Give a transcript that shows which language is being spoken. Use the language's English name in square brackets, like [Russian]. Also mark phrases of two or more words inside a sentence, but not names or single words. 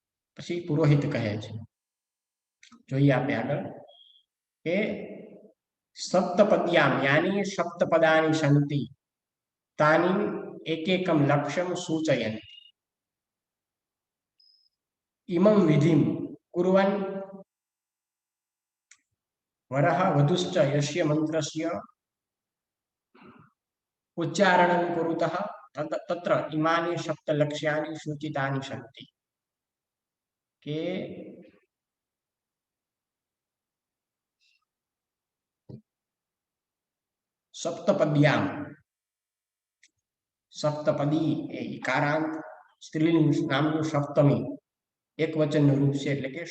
[Gujarati] પછી પુરોહિત કહે છે, જોઈએ આપણે આગળ કે [Sanskrit] સપ્તપદ્યામ યાની સપ્તપદાની સંતિ તાની એકેકમ લક્ષ્યમ સૂચયન ઇમમ વિધિમ કુર્વન વરહ વધુશ્ચ યસ્ય મંત્રસ્ય ઉચ્ચાरणं कुरुतः तत्र इमानि सप्तलक्ष्यानि सूचितानि सन्ति કે સપ્તપદ્યામ સપ્તપદી [Gujarati] એ ઇકારાંત સ્ત્રીલિંગ નામનું સપ્તમી એક વચનનું રૂપ છે એટલે કે